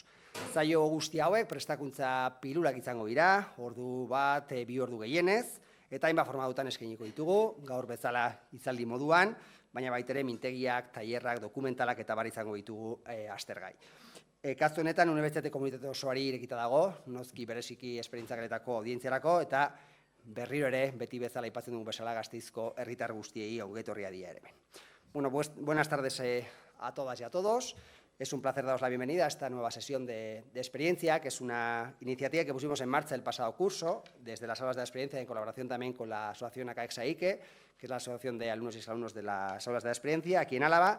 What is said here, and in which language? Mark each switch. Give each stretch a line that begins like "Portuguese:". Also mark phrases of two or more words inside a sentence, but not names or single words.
Basque: Zaio guzti hauek prestakuntza pilulak izango dira, ordu bat, 2 ordu gehienez, eta hainbat formatutan eskainiko ditugu, gaur bezala hitzaldi moduan, baina baitere mintegiak, tailerrak, dokumentalak eta bar izango ditugu aztergai. Kasu honetan, unibertsitate komunitate osoari irekita dago, noski bereziki esperientziageletako audientziarako, eta berriro ere, beti bezala aipatzen dugu bezala Gasteizko herritar guztiei ongetorria dira ere.
Spanish: Bueno, buenas tardes a todas y a todos. Es un placer daros la bienvenida a esta nueva sesión de experiencia, que es una iniciativa que pusimos en marcha el pasado curso, desde las aulas de la experiencia, en colaboración también con la asociación ACAEXA-IKE, que es la asociación de alumnos y exalumnos de las aulas de la experiencia, aquí en Álava.